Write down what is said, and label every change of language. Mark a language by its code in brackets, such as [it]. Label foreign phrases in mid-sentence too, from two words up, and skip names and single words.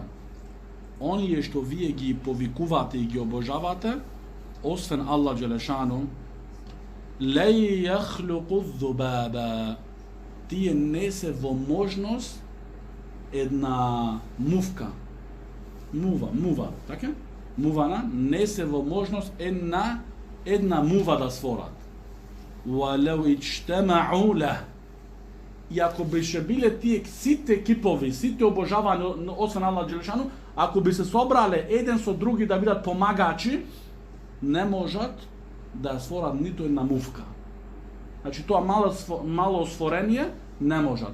[mk] Оние што вие ги повикувате и ги обожавате, освен [ar] الله جل شأنه, لن يخلقوا [mk] ذبابا. Тие не се во можност една мувка. Мува, така? Мувана не се во можност една мува да сворат. [ar] وَلَوْ اجْتَمَعُوا لَهُ. [mk] И ако беше биле тие сите кипови, сите обожавани освен [ar] الله جل شأنه, [mk] ако би се собрале еден со други да бидат помагачи, не можат да сворат ниту една мувка. Значи тоа мало створение не можат.